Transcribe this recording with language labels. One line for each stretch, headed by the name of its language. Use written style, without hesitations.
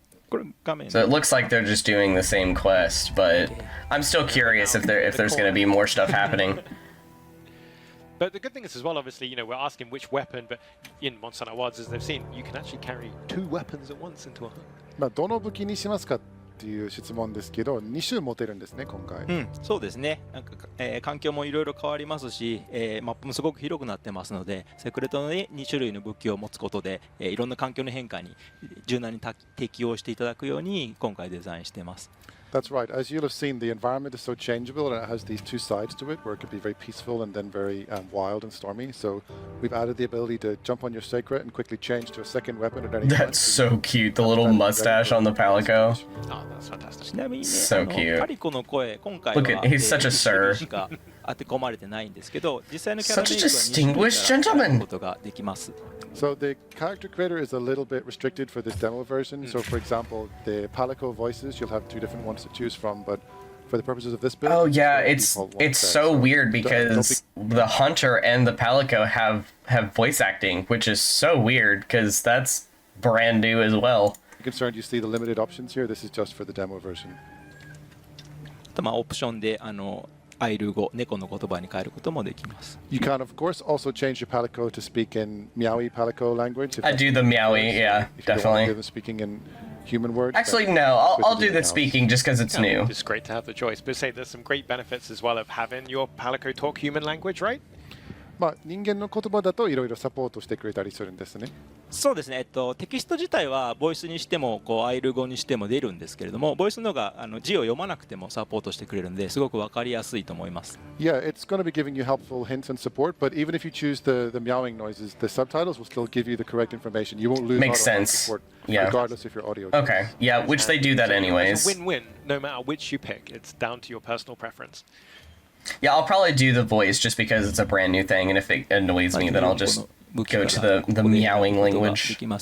Japanese: これ画面
English: So it looks like they're just doing the same quest, but I'm still curious if there's gonna be more stuff happening. But the good thing is as well, obviously, we're asking which weapon, but in Monster Hunter Wilds, as they've seen, you can actually carry 2 weapons at once into a hunt.
Japanese: どの武器にしますかっていう質問ですけど、2種持てるんですね、今回。そうですねなんか、環境もいろいろ変わりますし、マップもすごく広くなってますのでセクレットの2種類の武器を持つことで、いろんな環境の変化に柔軟に適応していただくように今回デザインしています。
English: That's right. As you'll have seen, the environment is so changeable and it has these two sides to it where it could be very peaceful and then very wild and stormy. So we've added the ability to jump on your sacred and quickly change to a second weapon at any time. That's so cute. The little mustache on the palico. Oh, that's fantastic.
Japanese: ちなみにね
English: So cute.
Japanese: パリコの声今回
English: Look
Japanese: は
English: at- he's such a sir.
Japanese: しか当て込まれてないんですけど実際のキャラメイクは
English: Such a distinguished
Japanese: 2種類から
English: gentleman.
Japanese: ことができます。
English: So the character creator is a little bit restricted for this demo version. So for example, the Palico voices, you'll have 2 different ones to choose from, but for the purposes of this build... Oh yeah, it's so weird because the Hunter and the Palico have voice acting, which is so weird because that's brand new as well. Concerned you see the limited options here. This is just for the demo version.
Japanese: まあオプションでアイル語、猫の言葉に変えることもできます。
English: You can of course also change your Palico to speak in Meowie Palico language. I do the Meowie, yeah, definitely. Speaking in human words. Actually, no, I'll do the speaking just because it's new. It's great to have the choice, but say there's some great benefits as well of having your Palico talk human language, right?
Japanese: まあ人間の言葉だといろいろサポートしてくれたりするんですね。そうですね。テキスト自体はボイスにしてもアイル語にしても出るんですけれども、ボイスの方が字を読まなくてもサポートしてくれるので、すごくわかりやすいと思います。
English: Yeah, it's going to be giving you helpful hints and support, but even if you choose the meowing noises, the subtitles will still give you the correct information. You won't lose Makes sense. Support, yeah. Regardless if your audio. Okay. Yeah, which they do that anyways. It's a win-win, no matter which you pick. It's down to your personal preference. Yeah, I'll probably do the voice just because it's a brand new thing, and if it annoys me, then I'll just go to the meowing language.